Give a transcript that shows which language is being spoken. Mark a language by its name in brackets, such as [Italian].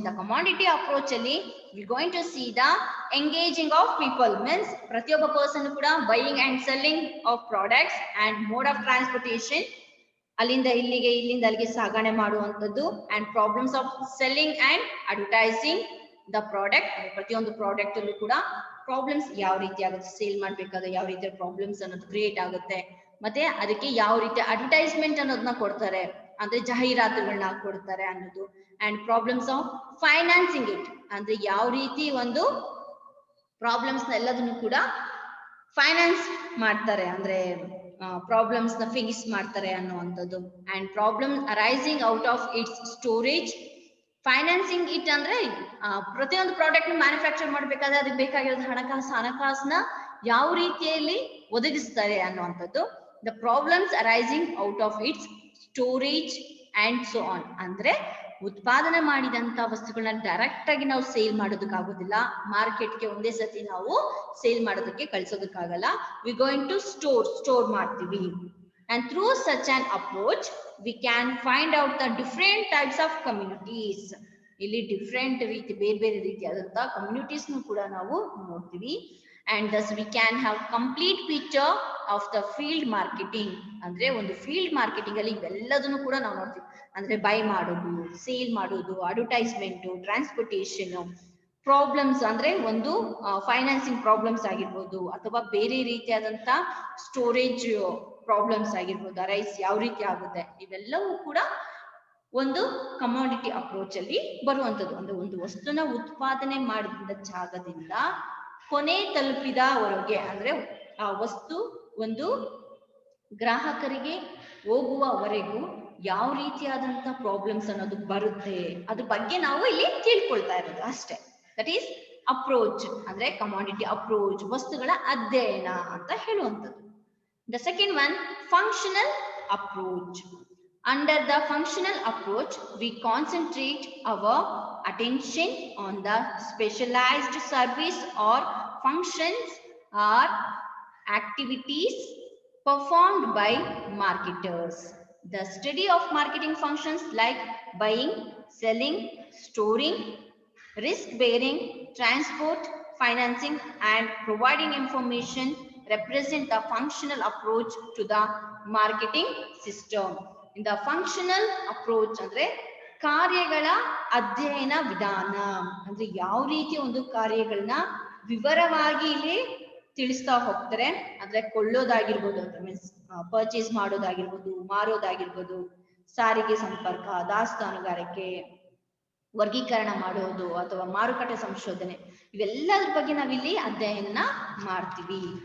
[English] In the commodity approach alli we're going to see the engaging of people, means [Kannada] pratiyobba [English] person kuda buying and selling of products and mode of transportation, [Kannada] ಅಲ್ಲಿಂದ ಇಲ್ಲಿಗೆ ಇಲ್ಲಿಂದ ಅಲ್ಲಿಗೆ ಸಾಗಣೆ ಮಾಡುವಂಥದ್ದು, [English] And problems of selling and advertising the product. [Kannada] ಪ್ರತಿಯೊಂದು product ಅಲ್ಲೂ ಕೂಡ problems ಯಾವ ರೀತಿ ಆಗುತ್ತೆ, ಸೇಲ್ ಮಾಡ್ಬೇಕಾದ್ರೆ ಯಾವ ರೀತಿಯ ಪ್ರಾಬ್ಲಮ್ಸ್ ಅನ್ನೋದು ಕ್ರಿಯೇಟ್ ಆಗುತ್ತೆ, ಮತ್ತೆ ಅದಕ್ಕೆ ಯಾವ ರೀತಿ ಅಡ್ವರ್ಟೈಸ್ಮೆಂಟ್ ಅನ್ನೋದನ್ನ ಕೊಡ್ತಾರೆ, ಅಂದ್ರೆ ಜಾಹೀರಾತುಗಳನ್ನ ಕೊಡ್ತಾರೆ ಅನ್ನೋದು, [English] and problems of financing it [Kannada] ಅಂದ್ರೆ ಯಾವ ರೀತಿ ಒಂದು ಪ್ರಾಬ್ಲಮ್ಸ್ ಎಲ್ಲದನ್ನು ಕೂಡ ಫೈನಾನ್ಸ್ ಮಾಡ್ತಾರೆ, ಅಂದ್ರೆ ಪ್ರಾಬ್ಲಮ್ಸ್ ನ ಫೇಸ್ ಮಾಡ್ತಾರೆ ಅನ್ನುವಂಥದ್ದು. [English] and problem arising out of its storage, financing it [Kannada] ಅಂದ್ರೆ ಪ್ರತಿಯೊಂದು ಪ್ರಾಡಕ್ಟ್ ಮ್ಯಾನುಫ್ಯಾಕ್ಚರ್ ಮಾಡ್ಬೇಕಾದ್ರೆ ಅದಕ್ಕೆ ಬೇಕಾಗಿರೋದು ಹಣಕಾಸನ್ನ ಯಾವ ರೀತಿಯಲ್ಲಿ ಒದಗಿಸ್ತಾರೆ ಅನ್ನುವಂಥದ್ದು. [English] the problems arising out of its storage and so on. [Kannada] ಅಂದ್ರೆ ಉತ್ಪಾದನೆ ಮಾಡಿದಂತ ವಸ್ತುಗಳನ್ನ ಡೈರೆಕ್ಟ್ ಆಗಿ ನಾವು ಸೇಲ್ ಮಾಡೋದಕ್ಕಾಗೋದಿಲ್ಲ, ಮಾರ್ಕೆಟ್ಗೆ ಒಂದೇ ಸತಿ ನಾವು ಸೇಲ್ ಮಾಡೋದಕ್ಕೆ ಕಳ್ಸೋದಕ್ಕಾಗಲ್ಲ. [English] we going to store [Kannada] ಮಾಡ್ತೀವಿ. [English] And through such an approach we can find out the different types of communities. [Kannada] ಇಲ್ಲಿ ಡಿಫ್ರೆಂಟ್ ರೀತಿ ಬೇರೆ ಬೇರೆ ರೀತಿಯಾದಂತಹ ಕಮ್ಯುನಿಟೀಸ್ ಕೂಡ ನಾವು ನೋಡ್ತೀವಿ. [English] And thus we can have complete picture of the field marketing. [Kannada] ಅಂದ್ರೆ ಒಂದು ಫೀಲ್ಡ್ ಮಾರ್ಕೆಟಿಂಗ್ ಅಲ್ಲಿ ಇವೆಲ್ಲದನ್ನು ಕೂಡ ನಾವು ನೋಡ್ತೀವಿ. ಅಂದ್ರೆ ಬೈ ಮಾಡೋದು, ಸೇಲ್ ಮಾಡೋದು, ಅಡ್ವರ್ಟೈಸ್ಮೆಂಟ್, ಟ್ರಾನ್ಸ್ಪೋರ್ಟೇಷನ್, ಪ್ರಾಬ್ಲಮ್ಸ್ ಅಂದ್ರೆ ಒಂದು ಫೈನಾನ್ಸಿಂಗ್ ಪ್ರಾಬ್ಲಮ್ಸ್ ಆಗಿರ್ಬೋದು, ಅಥವಾ ಬೇರೆ ರೀತಿಯಾದಂತ ಸ್ಟೋರೇಜ್ ಪ್ರಾಬ್ಲಮ್ಸ್ ಆಗಿರ್ಬೋದು, ರೈಸ್ ಯಾವ ರೀತಿ ಆಗುತ್ತೆ, ಇವೆಲ್ಲವೂ ಕೂಡ ಒಂದು ಕಮಾಡಿಟಿ ಅಪ್ರೋಚ್ ಅಲ್ಲಿ ಬರುವಂತದ್ದು. ಅಂದ್ರೆ ಒಂದು ವಸ್ತುನ ಉತ್ಪಾದನೆ ಮಾಡಿದ ಜಾಗದಿಂದ ಕೊನೆ ತಲುಪಿದವರೆಗೆ, ಅಂದ್ರೆ ಆ ವಸ್ತು ಒಂದು ಗ್ರಾಹಕರಿಗೆ ಹೋಗುವವರೆಗೂ ಯಾವ ರೀತಿಯಾದಂತ ಪ್ರಾಬ್ಲಮ್ಸ್ ಅನ್ನೋದು ಬರುತ್ತೆ, ಅದ್ರ ಬಗ್ಗೆ ನಾವು ಇಲ್ಲಿ ತಿಳ್ಕೊಳ್ತಾ ಇರೋದು ಅಷ್ಟೇ. [English] that is approach, [Kannada] ಅಂದ್ರೆ ಕಮಾಡಿಟಿ ಅಪ್ರೋಚ್, ವಸ್ತುಗಳ ಅಧ್ಯಯನ ಅಂತ ಹೇಳುವಂಥದ್ದು. [English] The second one, functional approach. Under the functional approach, we concentrate our attention on the specialized service or functions or activities performed by marketers. The study of marketing functions like buying, selling, storing, risk bearing, transport, financing, and providing information represent the functional approach to the marketing system. In the functional approach [Kannada] ಅಂದ್ರೆ ಕಾರ್ಯಗಳ ಅಧ್ಯಯನ ವಿಧಾನ, ಅಂದ್ರೆ ಯಾವ ರೀತಿ ಒಂದು ಕಾರ್ಯಗಳನ್ನ ವಿವರವಾಗಿ ಇಲ್ಲಿ ತಿಳಿಸ್ತಾ ಹೋಗ್ತಾರೆ. ಅಂದ್ರೆ ಕೊಳ್ಳೋದಾಗಿರ್ಬೋದು, ಮೀನ್ಸ್ ಪರ್ಚೇಸ್ ಮಾಡೋದಾಗಿರ್ಬೋದು, ಮಾರೋದಾಗಿರ್ಬೋದು, ಸಾರಿಗೆ ಸಂಪರ್ಕ, ದಾಸ್ತಾನುಗಾರಿಕೆ, ವರ್ಗೀಕರಣ ಮಾಡೋದು, ಅಥವಾ ಮಾರುಕಟ್ಟೆ ಸಂಶೋಧನೆ, ಇವೆಲ್ಲದ್ರ ಬಗ್ಗೆ ನಾವಿಲ್ಲಿ ಅಧ್ಯಯನ ಮಾಡ್ತೀವಿ.